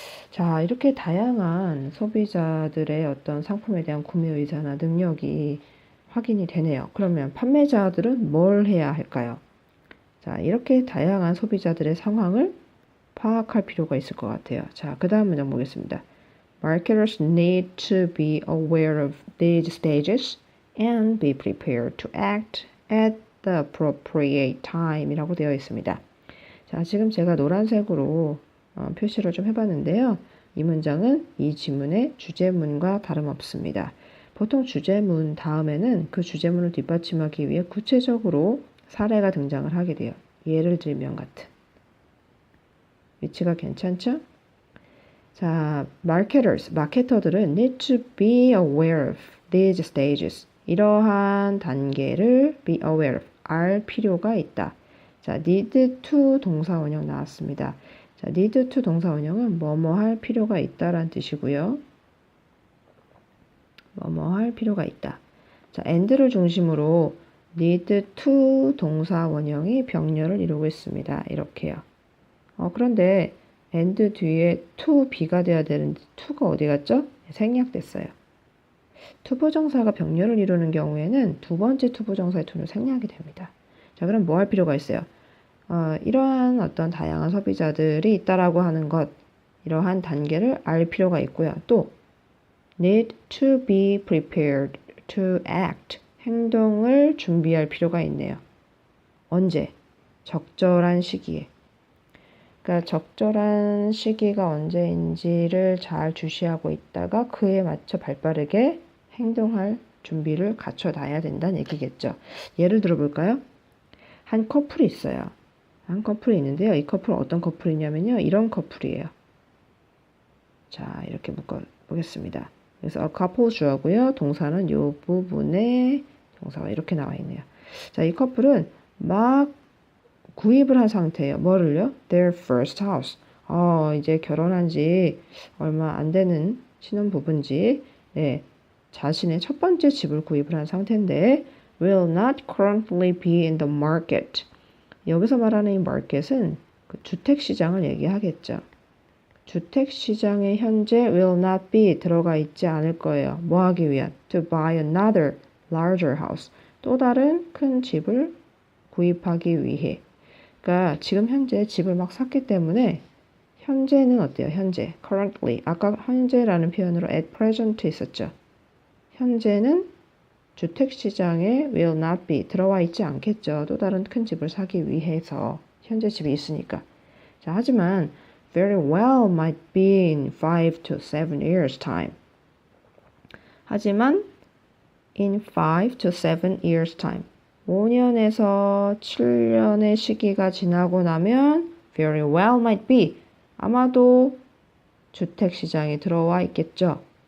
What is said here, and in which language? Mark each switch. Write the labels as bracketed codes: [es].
[ko] 자, 이렇게 다양한 소비자들의 어떤 상품에 대한 구매 의사나 능력이 확인이 되네요. 그러면 판매자들은 뭘 해야 할까요? 자, 이렇게 다양한 소비자들의 상황을 파악할 필요가 있을 것 같아요. 자, 그 다음 문장 보겠습니다. [en] Marketers need to be aware of these stages and be prepared to act at the appropriate time [ko] 이라고 되어 있습니다. 자, 지금 제가 노란색으로 표시를 좀 해봤는데요. 이 문장은 이 지문의 주제문과 다름없습니다. 보통 주제문 다음에는 그 주제문을 뒷받침하기 위해 구체적으로 사례가 등장을 하게 돼요. 예를 들면 같은. 위치가 괜찮죠? 자, 마케터들은 [en] need to be aware of these stages. [ko] 이러한 단계를 [en] be aware of, [ko] 알 필요가 있다. 자, need to 동사원형 나왔습니다. 자, need to 동사원형은 뭐뭐 할 필요가 있다라는 뜻이고요. 뭐뭐 할 필요가 있다. 자, and를 중심으로 need to 동사원형이 병렬을 이루고 있습니다. 이렇게요. 그런데 and 뒤에 to be가 돼야 되는데 to가 어디 갔죠? 생략됐어요. 투부정사가 병렬을 이루는 경우에는 두 번째 투부정사의 to는 생략이 됩니다. 자, 그럼 뭐 할 필요가 있어요? 이러한 어떤 다양한 소비자들이 있다라고 하는 것, 이러한 단계를 알 필요가 있고요. 또 [en] need to be prepared to act, [ko] 행동을 준비할 필요가 있네요. 언제? 적절한 시기에. 그러니까 적절한 시기가 언제인지를 잘 주시하고 있다가 그에 맞춰 발빠르게 행동할 준비를 갖춰놔야 된다는 얘기겠죠. 예를 들어 볼까요? 한 커플이 있어요. 한 커플이 있는데요. 이 커플은 어떤 커플이냐면요. 이런 커플이에요. 자, 이렇게 묶어 보겠습니다. 그래서 a couple 주어고요. 동사는 이 부분에 동사가 이렇게 나와 있네요. 자, 이 커플은 막 구입을 한 상태예요. 뭐를요? [en] Their first house. [ko] 이제 결혼한 지 얼마 안 되는 신혼부부인지, 네, 자신의 첫 번째 집을 구입을 한 상태인데, [en] will not currently be in the market. [ko] 여기서 말하는 이 market은 그 주택시장을 얘기하겠죠. 주택시장에 현재 [en] will not be [ko] 들어가 있지 않을 거예요. 뭐 하기 위한? [en] To buy another larger house. [ko] 또 다른 큰 집을 구입하기 위해. 그러니까 지금 현재 집을 막 샀기 때문에 현재는 어때요? 현재, currently. 아까 현재라는 표현으로 at present 있었죠. 현재는 주택시장에 [en] will not be [ko] 들어와 있지 않겠죠. 또 다른 큰 집을 사기 위해서 현재 집이 있으니까. 자, 하지만 [en] very well might be in 5 to 7 years time. [ko] 하지만 [en] in 5 to 7 years time. [ko] 5년에서 7년의 시기가 지나고 나면 [en] very well might be [ko] 아마도 주택시장에 들어와 있겠죠.